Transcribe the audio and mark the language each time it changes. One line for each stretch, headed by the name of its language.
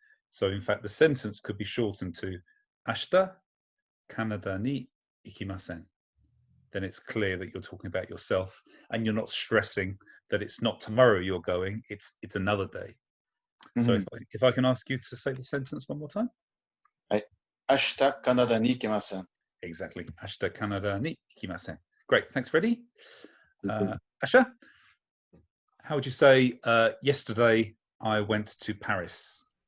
English: So in fact, the sentence could be shortened to
Japanese: ashita Canada ni ikimasen.
English: Then it's clear that you're talking about yourself and you're not stressing that it's not tomorrow you're going, it's another day. So if I can ask you to say the sentence one more time.
Japanese: 明日カナダに行きません。
English: Exactly.
Japanese: Ashita Canada ni ikimasen.
English: Great. Thanks, Freddie. Asha, how would you say yesterday I went to Paris?